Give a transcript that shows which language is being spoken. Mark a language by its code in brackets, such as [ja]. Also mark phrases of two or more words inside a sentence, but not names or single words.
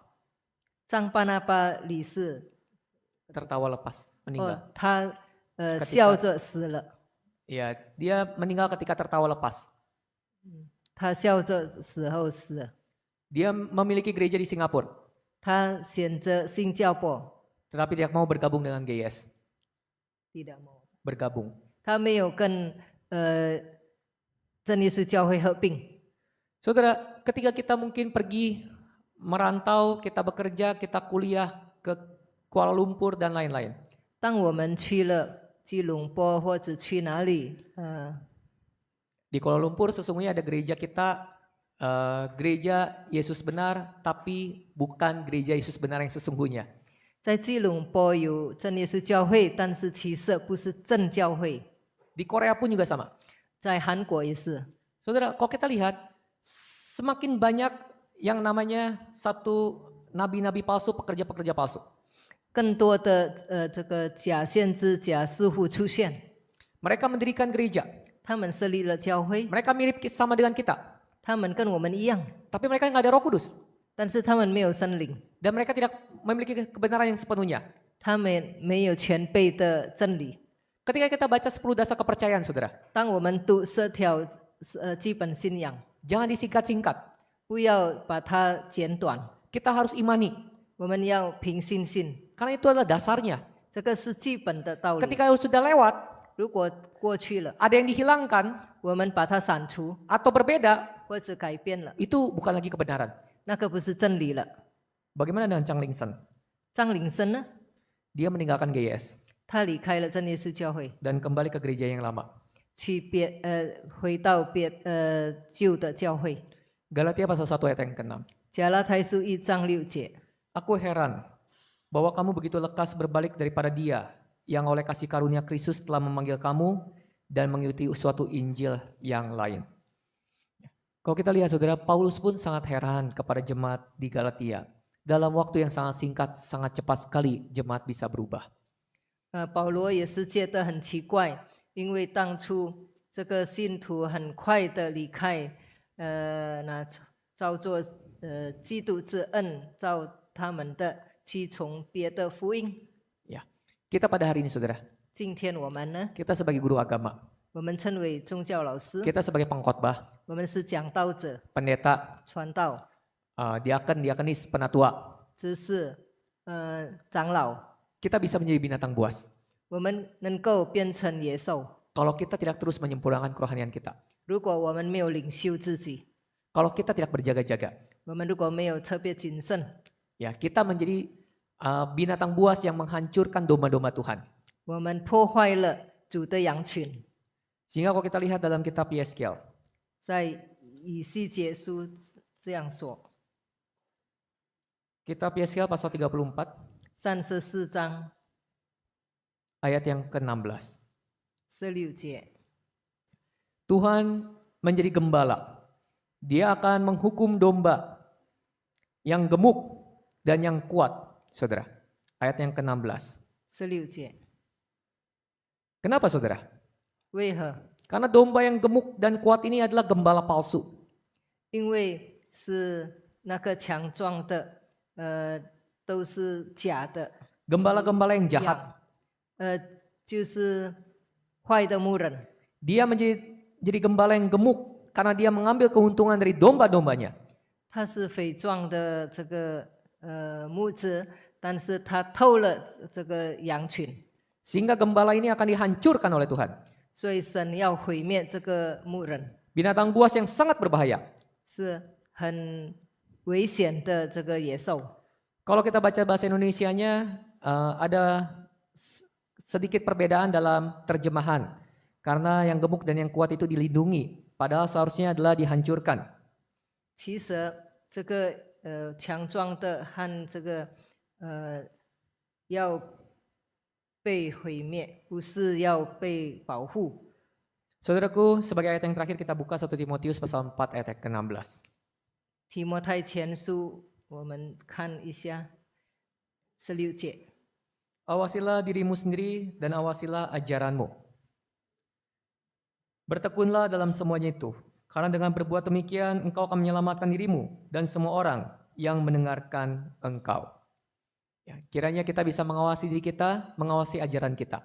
[zh] 张巴拿巴理事， [id] Tertawa lepas, meninggal. [zh] 他笑着死了， [id] Ya, dia meninggal ketika tertawa lepas. [zh] 他笑着死后死了。 [id] Dia memiliki gereja di Singapura, [zh] 他选择新加坡， [id] tetapi tidak mau bergabung dengan GIS. tidak mau， Bergabung. [zh] 他没有跟真耶稣教会合并。 [id] Saudara, ketika kita mungkin pergi merantau, kita bekerja, kita kuliah ke Kuala Lumpur dan lain-lain. [zh] 当我们去了吉隆坡或者去哪里， [id] Di Kuala Lumpur sesungguhnya ada gereja kita, gereja Yesus benar, tapi bukan gereja Yesus benar yang sesungguhnya. [zh] 在吉隆坡有真耶稣教会，但是其实不是真教会。 [id] Di Korea pun juga sama. [zh] 在韩国也是， [id] Saudara, kalau kita lihat, semakin banyak yang namanya satu nabi-nabi palsu, pekerja-pekerja palsu. [zh] 更多的这个假先知、假师傅出现， [id] Mereka mendirikan gereja. [zh] 他们设立了教会， [id] Mereka mirip sama dengan kita. [zh] 他们跟我们一样， [id] Tapi mereka nggak ada Roh Kudus. [zh] 但是他们没有圣灵， [id] Dan mereka tidak memiliki kebenaran yang sepenuhnya. [zh] 他们没有全备的真理。 [id] Ketika kita baca 10 dasar kepercayaan, saudara, [zh] 当我们读10条基本信仰， [id] jangan disingkat-singkat. [zh] 不要把它简短， [id] Kita harus imani. [zh] 我们要凭信心， [id] Karena itu adalah dasarnya. [zh] 这个是基本的道理。 [id] Ketika sudah lewat, [zh] 如果过去了， [id] ada yang dihilangkan [zh] 我们把它删除 [id] atau berbeda, [zh] 或者改变了， [id] itu bukan lagi kebenaran. [zh] 那个不是真理了。 [id] Bagaimana dengan Chang Lingsen? [zh] 张灵生呢？ [id] Dia meninggalkan GIS [zh] 他离开了真耶稣教会， [id] dan kembali ke gereja yang lama. [zh] 回到旧的教会。 [id] Galatia pasal 1 ayat yang ke-6. [zh] 加拉太书1章6节， [id] Aku heran bahwa kamu begitu lekas berbalik daripada Dia yang oleh kasih karunia Kristus telah memanggil kamu dan mengikuti suatu Injil yang lain. Kalau kita lihat saudara, Paulus pun sangat heran kepada jemaat di Galatia. Dalam waktu yang sangat singkat, sangat cepat sekali jemaat bisa berubah. [zh] 保罗也是觉得很奇怪，因为当初这个信徒很快的离开，那照做基督之恩，照他们的去从别的福音。 [id] Ya, kita pada hari ini saudara, [zh] 今天我们呢， [id] kita sebagai guru agama, [zh] 我们称为宗教老师， [id] kita sebagai pengkhotbah, [zh] 我们是讲道者、 [id] pendeta, [zh] 传道、 [id] diaken, diakenis, penatua, [zh] 知识、长老， [id] kita bisa menjadi binatang buas [zh] 我们能够变成野兽。 [id] kalau kita tidak terus menyempurnakan kerohanian kita. [zh] 如果我们没有领袖自己， [id] Kalau kita tidak berjaga-jaga, [zh] 我们如果没有特别谨慎， [id] ya kita menjadi binatang buas yang menghancurkan domba-domba Tuhan. [zh] 我们破坏了主的羊群。 [id] Sehingga kalau kita lihat dalam kitab Yeskiel, [zh] 在以西结书这样说， [id] kitab Yeskiel pasal 34 [zh] 34章 [id] ayat yang ke-16. [zh] 16节， [id] Tuhan menjadi gembala. Dia akan menghukum domba yang gemuk dan yang kuat, saudara. Ayat yang ke-16. [zh] 16节， [id] Kenapa saudara? [zh] 为何？ [id] Karena domba yang gemuk dan kuat ini adalah gembala palsu. [zh] 因为是那个强壮的，都是假的， [id] Gembala-gembala yang jahat. [zh] 就是坏的牧人。 [id] Dia jadi gembala yang gemuk karena dia mengambil keuntungan dari domba-dombanya. [zh] 他是肥壮的这个牧者，但是他偷了这个羊群， [id] Sehingga gembala ini akan dihancurkan oleh Tuhan. [zh] 所以神要毁灭这个牧人， [id] Binatang buas yang sangat berbahaya. [zh] 是很危险的这个野兽。 [id] Kalau kita baca bahasa Indonesianya, ada sedikit perbedaan dalam terjemahan. Karena yang gemuk dan yang kuat itu dilindungi. Padahal seharusnya adalah dihancurkan. [zh] 其实这个强壮的和这个要被毁灭，不是要被保护。 [id] Saudaraku, sebagai ayat yang terakhir kita buka 1 Timotius pasal 4 ayat yang ke-16. [zh] 提摩太前书，我们看一下16节。 [id] Awasilah dirimu sendiri dan awasilah ajaranmu. Bertekunlah dalam semuanya itu, karena dengan berbuat demikian engkau akan menyelamatkan dirimu dan semua orang yang mendengarkan engkau. Ya, kiranya kita bisa mengawasi diri kita, mengawasi ajaran kita.